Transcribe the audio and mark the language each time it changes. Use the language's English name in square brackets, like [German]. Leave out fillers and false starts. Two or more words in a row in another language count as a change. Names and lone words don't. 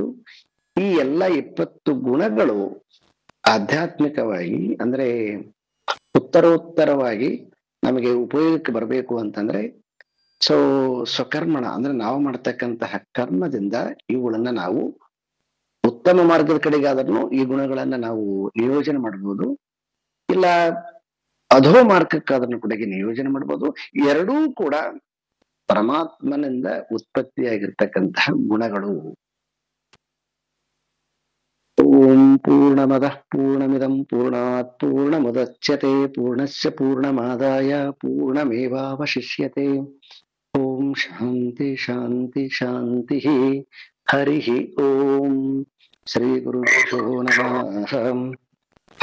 [Kannada] ಈ ಎಲ್ಲ 20 ಗುಣಗಳು ಆಧ್ಯಾತ್ಮಿಕವಾಗಿ ಅಂದ್ರೆ ಉತ್ತರೋತ್ತರವಾಗಿ ನಮಗೆ ಉಪಯೋಗಕ್ಕೆ ಬರಬೇಕು ಅಂತಂದ್ರೆ ಸೊ ಸ್ವಕರ್ಮಣ ಅಂದ್ರೆ ನಾವು ಮಾಡ್ತಕ್ಕಂತಹ ಕರ್ಮದಿಂದ ಇವುಗಳನ್ನ ನಾವು ಉತ್ತಮ ಮಾರ್ಗದ ಕಡೆಗಾದ್ರೂ ಈ ಗುಣಗಳನ್ನ ನಾವು ನಿಯೋಜನೆ ಮಾಡ್ಬೋದು, ಇಲ್ಲ ಅಧೋ ಮಾರ್ಗಕ್ಕಾದ್ರೂ ಕೂಡ ನಿಯೋಜನೆ ಮಾಡ್ಬೋದು. ಎರಡೂ ಕೂಡ ಪರಮಾತ್ಮನಿಂದ ಉತ್ಪತ್ತಿಯಾಗಿರ್ತಕ್ಕಂತಹ ಗುಣಗಳು. [Sanskrit] ಓಂ ಪೂರ್ಣಮದಃ ಪೂರ್ಣಮಿದಂ ಪೂರ್ಣಾತ್ ಪೂರ್ಣಮುದಚ್ಯತೆ ಪೂರ್ಣಸ್ಯ ಪೂರ್ಣಮಾದಾಯ ಪೂರ್ಣಮೇವಾವಶಿಷ್ಯತೆ. ಓಂ ಶಾಂತಿ ಶಾಂತಿ ಶಾಂತಿ. ಹರಿ ಓಂ. ಶ್ರೀ ಗುರುಭ್ಯೋ ನಮಃ.